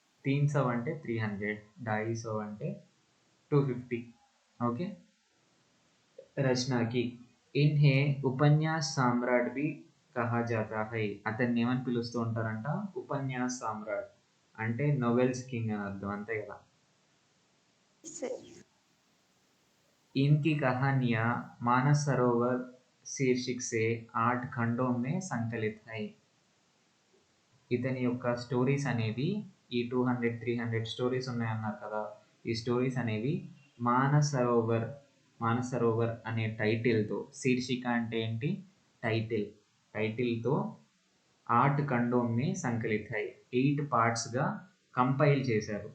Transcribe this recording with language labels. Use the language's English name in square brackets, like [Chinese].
[Telugu] 300 అంటే 300, 250 అంటే 250. ఓకే. [Hindi] రచనాకి ఇన్హే ఉపన్యాస్ సామ్రాట్ B కహా జాతా high. [Telugu] అతన్ని ఏమని పిలుస్తూ ఉంటారంట? ఉపన్యాస్ సామ్రాట్ అంటే నోవెల్స్ కింగ్ అని అర్థం, అంతే కదా. [Hindi] इनकी कहानियां मानस सरोवर शीर्षक से 8 खंडों में संकलित है. [Telugu] ఇతని యొక్క స్టోరీస్ అనేవి ఈ 200-300 స్టోరీస్ ఉన్నాయన్నారు కదా, ఈ స్టోరీస్ అనేవి మానస్ సరోవర్ అనే టైటిల్తో, శీర్షిక అంటే ఏంటి? టైటిల్తో [Hindi] 8 ఖండోం మే సంకలిత్ హై, [Telugu] 8 పార్ట్స్గా కంపైల్ చేశారు.